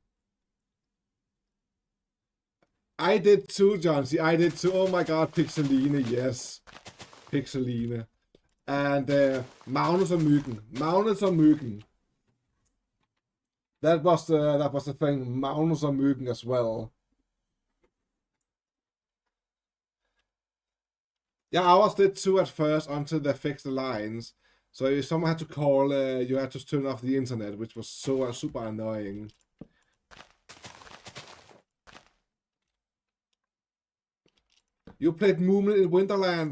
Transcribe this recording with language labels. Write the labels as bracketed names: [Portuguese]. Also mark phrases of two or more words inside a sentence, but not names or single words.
[English] I did too, John. See, I did too. Oh my god, Pixeline, yes. Pixeline. And Magnus og Myggen. Magnus og Myggen. That was the thing. Magnus og Myggen as well. Yeah, ours did too at first until they fixed the lines. So if someone had to call, you had to turn off the internet, which was so super annoying. You played Moomin in Winterland.